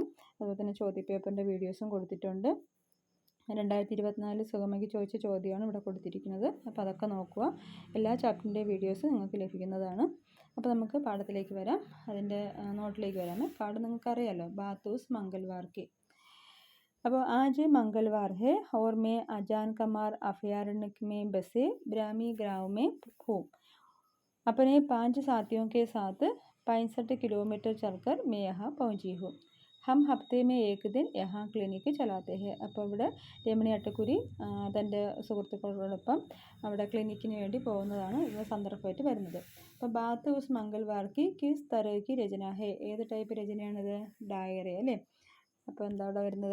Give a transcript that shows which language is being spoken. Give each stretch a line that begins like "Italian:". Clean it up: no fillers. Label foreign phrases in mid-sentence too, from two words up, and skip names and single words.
Malayalam: അതുപോലെ തന്നെ ചോദ്യപേപ്പറിൻ്റെ വീഡിയോസും കൊടുത്തിട്ടുണ്ട്. 2024 സുഗമയ്ക്ക് ചോദിച്ച ചോദ്യമാണ് ഇവിടെ കൊടുത്തിരിക്കുന്നത്. അപ്പോൾ അതൊക്കെ നോക്കുക. എല്ലാ ചാപ്റ്ററിൻ്റെ വീഡിയോസ് നിങ്ങൾക്ക് ലഭിക്കുന്നതാണ്. അപ്പോൾ നമുക്ക് പാഠത്തിലേക്ക് വരാം. അതിൻ്റെ നോട്ടിലേക്ക് വരാം. പാഠം നിങ്ങൾക്കറിയാമല്ലോ,
Hindi: बात उस मंगलवार की. അപ്പോൾ आज मंगलवार है और मैं अजान कमार अभयारण्य में बसे ब्राह्मी गांव में हूँ. अपने 5 साथियों के साथ 65 किलोमीटर चलकर मैं यहाँ पहुँची हूँ. हम हफ़्ते में एक दिन यहाँ क्लिनिक चलाते हैं.
Malayalam: അപ്പോൾ ഇവിടെ രമണി അട്ടക്കുരി തൻ്റെ സുഹൃത്തുക്കളോടൊപ്പം അവിടെ ക്ലിനിക്കിന് വേണ്ടി പോകുന്നതാണ് ഇത് സന്ദർഭമായിട്ട് വരുന്നത്.
Hindi: അപ്പോൾ बात उस मंगलवार की किस तरह की रचना है.
Malayalam: ഏത് ടൈപ്പ് രചനയാണിത്? ഡയറി അല്ലേ. അപ്പോൾ എന്താ അവിടെ വരുന്നത്?